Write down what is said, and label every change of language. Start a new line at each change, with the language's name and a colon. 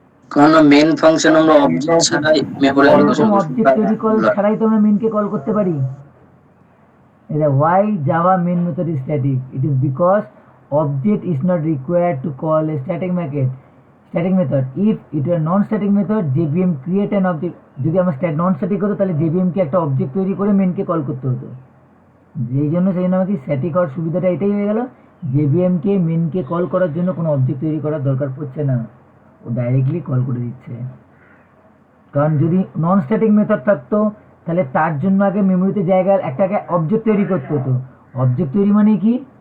Bangla: কারণ main function আমরা object ছাড়াই মেমরি অ্যালোকেশন অবজেক্ট তৈরি কল ছাড়াই তো আমরা মেনকে কল করতে পারি। এটা
English: why Java main method is static? It is because object is not required to call a static method. If it were non-static method, JVM create an object.
Bangla: যদি আমরা non-static হতো তাহলে JVM কে একটা অবজেক্ট তৈরি করে মেনকে কল করতে হতো। সেই জন্য আমাকে স্ট্যাটিক হওয়ার সুবিধাটা এটাই হয়ে গেল, JVM কে মেনকে কল করার জন্য কোনো অবজেক্ট তৈরি করার দরকার পড়ছে না, ও ডাইরেক্টলি কল করে দিচ্ছে। কারণ যদি নন স্ট্যাটিক মেথড থাকতো তাহলে তার জন্য আগে মেমোরিতে জায়গায় একটা অবজেক্ট তৈরি করতে হতো। অবজেক্ট তৈরি মানে কি?